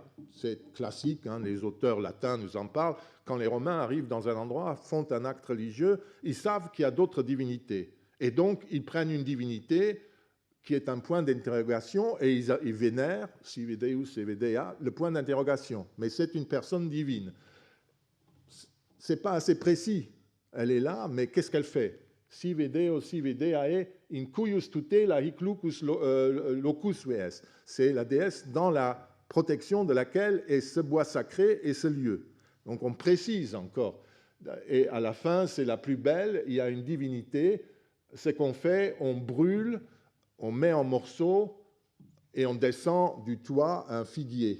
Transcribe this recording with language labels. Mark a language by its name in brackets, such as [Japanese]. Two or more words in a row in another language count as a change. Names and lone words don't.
[French] C'est classique, les auteurs latins nous en parlent. Quand les Romains arrivent dans un endroit, font un acte religieux, ils savent qu'il y a d'autres divinités. Et donc, ils prennent une divinité qui est un point d'interrogation et ils vénèrent, [Latin] Civideus Cividea, [French] le point d'interrogation. Mais c'est une personne divine. Ce n'est pas assez précis. Elle est là, mais qu'est-ce qu'elle fait? [Latin] Civideo Civideae in cuius tutela hic locus ves. [French] C'est la déesse dans la protection de laquelle est ce bois sacré et ce lieu. Donc on précise encore. Et à la fin, c'est la plus belle, il y a une divinité. Ce qu'on fait, on brûle, on met en morceaux et on descend du toit un figuier.